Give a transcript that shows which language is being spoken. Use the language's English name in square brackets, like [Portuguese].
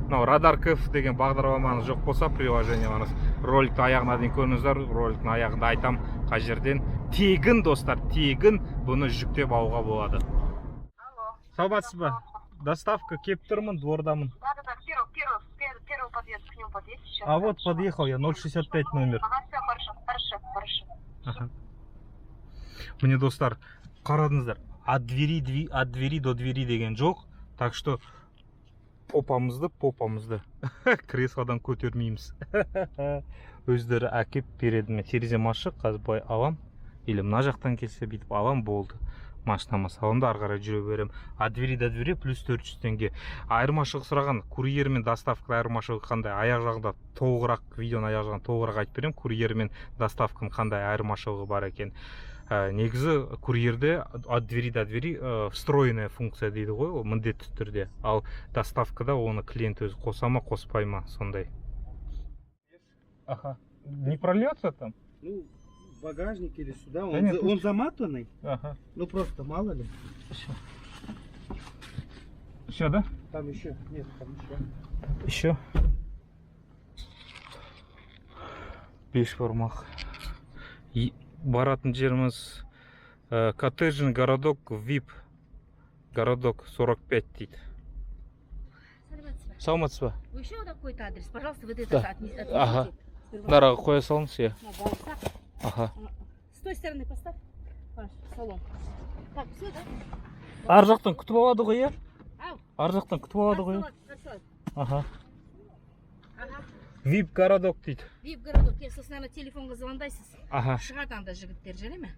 [Kazakh] Радар КФ деген бағдарламаңыз жоқ болса, приложенияларыңыз роликті аяғына дейін көріңіздер. Роликтің аяғында айтам, қай жерден тегін достар, тегін бұны жүктеп алуға болады. Саламатсыз ба? Доставка кеп тұрмын, двордамын. [Russian] Да, первый подъезд, к нему подъезд сейчас. А вот подъехал я, 065 номер. Ага, все, хорошо. [Kazakh] Міне достар, қарадыңыздар, [Russian] от двери до двери [Kazakh] деген жоқ. Так что попамызды креслодан көтермейміз. Өздері әкеп береді. Мен терезем ашық, қазір былай алам. Или мына жақтан келсе бүйтіп алам, болды. Машинама саламда ары қарай жүре берем. [Russian] От двери до двери плюс 400 теңге. [Kazakh] Айырмашылық сұраған, курьер мен доставка айырмашылығы қандай? Аяқ жағында толығырақ, видеоның аяқ жағында толығырақ айтып берем. Курьер мен доставканың қандай айырмашылығы бар екен. Негізі курьерде [Russian] от двери до двери встроенная функция [Kazakh] дейді ғой, ол міндетті түрде. Ал доставкада оны клиент өзі қоса ма, қоспай ма, сондай. Ага. [Russian] Не прольется там? Ну, багажник или сюда, Да нет, он заматанный, Ага. ну просто мало ли. Все, да? Там еще, нет, там еще. Еще. [Kazakh] Беш бармақ. Баратын жеріміз коттеджный городок, VIP городок 45 дейді. Саламатсыз ба? [Russian] Вы еще какой-то адрес? Пожалуйста, вот Да. это отнесите. [Kazakh] Ага. Нараға қоя салыңыз, я. Ага. [Russian] С той стороны поставь ваш салон. Так, все, да? [Kazakh] Ар жақтан күтіп алады ғой, я? Ау. Ар жақтан күтіп алады ғой. [Russian] Красавец. Ага. Ага. [Kazakh] VIP городок дейді. VIP городок. Сосын наверное, телефонға звондайсыз. Ага. Шығады анда жігіттер, жарай ма?